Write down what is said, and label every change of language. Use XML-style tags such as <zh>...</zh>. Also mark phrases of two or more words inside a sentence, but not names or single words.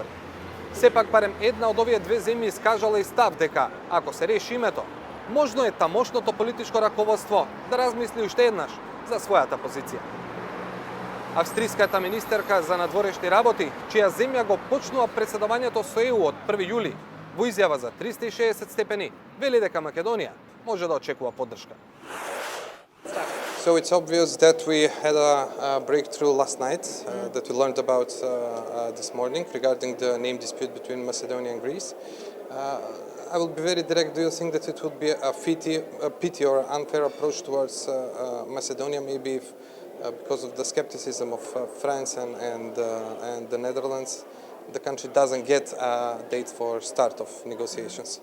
<mk>Сепак барем една од овие две земји искажала и став дека, ако се реши името, можно е тамошното политичко раководство да размисли уште еднаш за својата позиција. Австриската министерка за надворешни работи, чија земја го почнува председавањето со ЕУ од 1 јули, во изјава за 360 степени, вели дека Македонија може да очекува поддршка.</mk> <en>So it's obvious that we had a breakthrough last night that we learned about this morning regarding the name dispute between Macedonia and Greece. I will be very direct. Do you think that it would be a pity or unfair approach towards Macedonia, maybe if, because of the skepticism of France and the Netherlands, the country doesn't get a date for start of negotiations?</en>